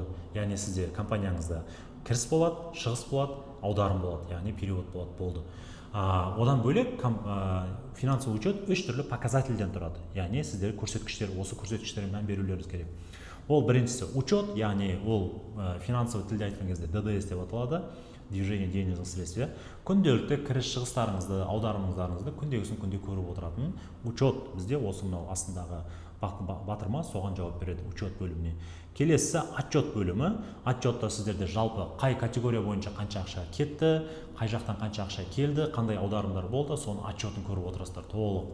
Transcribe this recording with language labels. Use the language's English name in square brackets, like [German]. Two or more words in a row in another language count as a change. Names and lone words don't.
[Kazakh] Яғни сізде компанияңызда кіріс болады, шығыс болады, аударым болады, яғни перевод болады болды. Одан бөлек [Russian] финансовый учет [Kazakh] 3 түрлі показательден тұрады. Яғни сіздер көрсеткіштер, осы көрсеткіштерге мән берулеріңіз керек. Ол біріншісі учет, яғни ол финансовый тілде айтқан кезде ДДС деп аталады, [Russian] движение денежных средств. [Kazakh] Күнделікті кіріс шығыстарыңызды, аударымыңыздарыңызды күндегісін күнде көріп отыратын учет. Бізде осы мынау астындағы батырма соған жауап береді учет бөліміне. Келесі отчет бөлімі. Отчетта сіздерде жалпы қай категория бойынша қанша ақша кетті, қай жақтан қанша ақша келді, қандай аударымдар болды, соны отчетін көріп отырасыздар толық.